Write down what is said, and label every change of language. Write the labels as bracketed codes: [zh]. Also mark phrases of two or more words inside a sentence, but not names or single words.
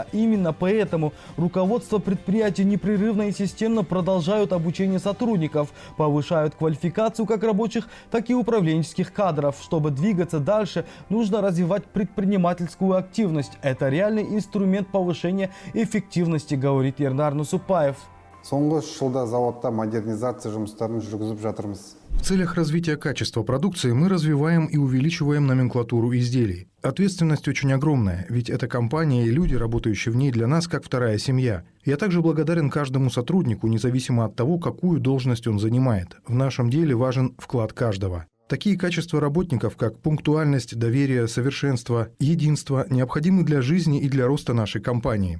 [ru] Именно поэтому руководство предприятий непрерывно и системно продолжают обучение сотрудников, повышают квалификацию как рабочих, так и управленческих кадров. Чтобы двигаться дальше, нужно развивать предпринимательскую активность. Это реальный инструмент повышения эффективности, говорит Ернар Нусупаев. [kk] Соңғы 3 жылда заводта модернизация жұмыстарын жүргізіп жатырмыз. [ru] В целях развития качества продукции мы развиваем и увеличиваем номенклатуру изделий. Ответственность очень огромная, ведь эта компания и люди, работающие в ней, для нас как вторая семья. Я также благодарен каждому сотруднику, независимо от того, какую должность он занимает. В нашем деле важен вклад каждого. Такие качества работников, как пунктуальность, доверие, совершенство, единство, необходимы для жизни и для роста нашей компании.